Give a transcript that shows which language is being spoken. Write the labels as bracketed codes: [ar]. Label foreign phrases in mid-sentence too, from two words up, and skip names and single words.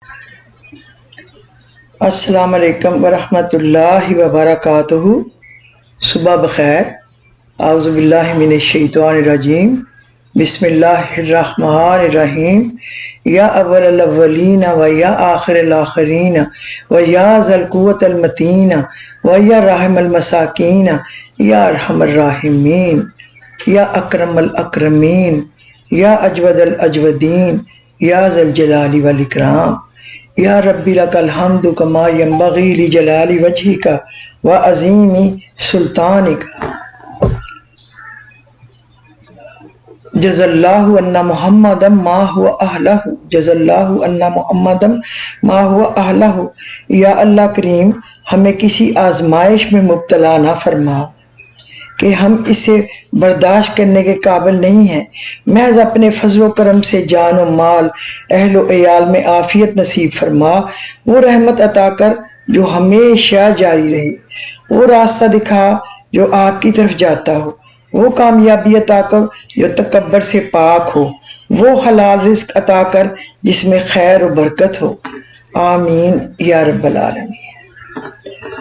[ar] السلام علیکم ورحمۃ اللہ وبرکاتہ۔ [ur] صبح بخیر۔ [ar] اعوذ باللہ من الشیطان الرجیم، بسم اللہ الرحمن الرحیم۔ یا اول الاولین و یا آخر الاخرین و یا ذا القوۃ المتین و یا راحم المساکین یا ارحم الراحمین یا اکرم الاکرمین یا اجود الاجودین یا ذا الجلال والاکرام۔ یا ربی لک الحمد کما ینبغی لجلال وجہک وعظیم سلطانک۔ جزا اللہ ان محمدا ما هو اہلہ، جزا اللہ ان محمدا ما هو اہلہ۔ [ur] یا اللہ کریم ہمیں کسی آزمائش میں مبتلا نہ فرما کہ ہم اسے برداشت کرنے کے قابل نہیں ہیں، محض اپنے فضل و کرم سے جان و مال اہل و عیال میں عافیت نصیب فرما۔ وہ رحمت عطا کر جو ہمیشہ جاری رہے، وہ راستہ دکھا جو آپ کی طرف جاتا ہو، وہ کامیابی عطا کر جو تکبر سے پاک ہو، وہ حلال رزق عطا کر جس میں خیر و برکت ہو، [ar] آمین یا رب العالمین۔